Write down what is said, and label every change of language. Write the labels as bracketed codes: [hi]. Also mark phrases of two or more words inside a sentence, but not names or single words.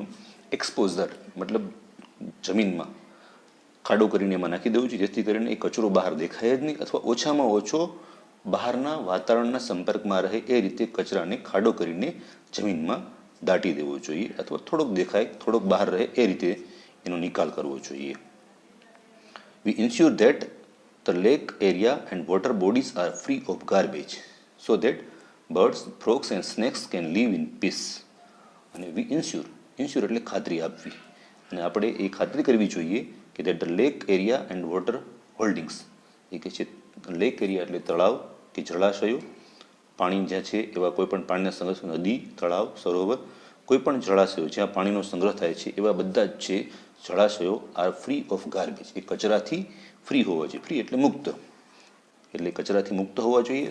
[gu] એક્સપોઝર મતલબ જમીનમાં ખાડો કરીને એમાં નાખી દેવું છે, જેથી કરીને એ કચરો બહાર દેખાય જ નહીં, અથવા ઓછામાં ઓછો બહારના વાતાવરણના સંપર્કમાં રહે એ રીતે કચરાને ખાડો કરીને જમીનમાં દાટી દેવો જોઈએ, અથવા થોડોક દેખાય થોડોક બહાર રહે એ રીતે એનો નિકાલ કરવો જોઈએ. [en] We ensure that the lake area and water bodies are free of garbage so that birds, frogs and snakes can live in peace. [gu] અને [en] we ensure [gu] એટલે ખાતરી આપવી, અને આપણે એ ખાતરી કરવી જોઈએ કે [en] that the lake area and water holdings, [gu] એ કે છે [en] lake area [gu] એટલે તળાવ કે જળાશયો, પાણી જ્યાં છે એવા કોઈ પણ પાણીના સંગ્રહ, નદી, તળાવ, સરોવર, કોઈ પણ જળાશયો જ્યાં પાણીનો સંગ્રહ થાય છે એવા બધા જ છે જળાશયો [en] are free of garbage, [gu] એ કચરાથી ફ્રી હોવા જોઈએ. ફ્રી એટલે મુક્ત, એટલે કચરાથી મુક્ત હોવા જોઈએ.